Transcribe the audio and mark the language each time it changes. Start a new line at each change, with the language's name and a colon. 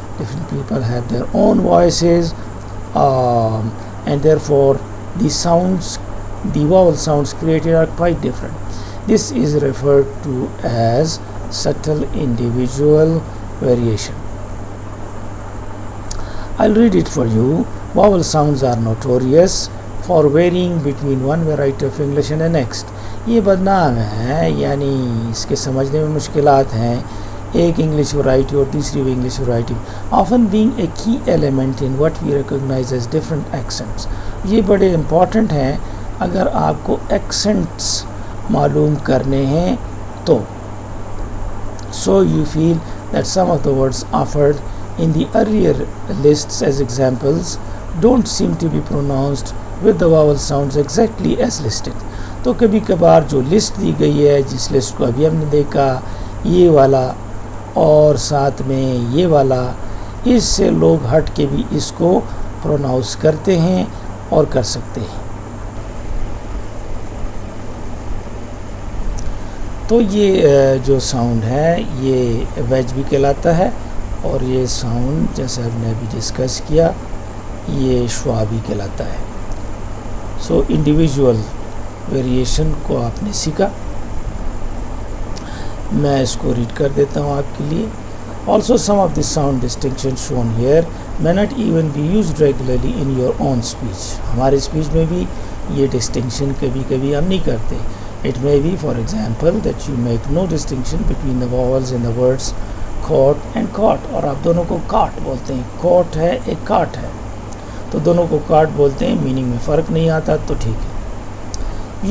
English: Different people have their own voices, and therefore the sounds, the vowel sounds created are quite different. This is referred to as subtle individual variation. I'll read it for you. Vowel sounds are notorious for varying between one variety of English and the next.
Urdu: یہ بدنام ہے, یعنی اس کے سمجھنے میں مشکلات ہیں. ایک انگلش ورائٹی اور دوسری بھی English variety,
English: often being a key element in what we recognize as different accents.
Urdu: یہ بڑے امپورٹنٹ ہیں اگر آپ کو ایکسنٹس معلوم کرنے ہیں تو.
English: So you feel that some of the words offered in the earlier lists as examples don't seem to be pronounced with the vowel sounds exactly as listed.
Urdu: تو کبھی کبھار جو لسٹ دی گئی ہے, جس لسٹ کو ابھی ہم نے دیکھا, یہ والا اور ساتھ میں یہ والا, اس سے لوگ ہٹ کے بھی اس کو پروناؤنس کرتے ہیں اور کر سکتے ہیں. تو یہ جو ساؤنڈ ہے یہ ویج بھی کہلاتا ہے, اور یہ ساؤنڈ جیسے ہم نے ابھی ڈسکس کیا یہ شوا بھی کہلاتا ہے. سو انڈیویژول ویریشن کو آپ نے سیکھا. میں اس کو ریڈ کر دیتا ہوں آپ کے لیے.
English: Also some of the sound distinctions shown here may not even be used regularly in your own speech.
Urdu: ہمارے اسپیچ میں بھی یہ ڈسٹنکشن کبھی کبھی ہم نہیں کرتے.
English: It may be, for example, that you make no distinction between the vowels in the words coat and caught,
Urdu: اور آپ دونوں کو کاٹ بولتے ہیں. کوٹ ہے, ایک کاٹ ہے, تو دونوں کو کاٹ بولتے ہیں. میننگ میں فرق نہیں آتا تو ٹھیک ہے.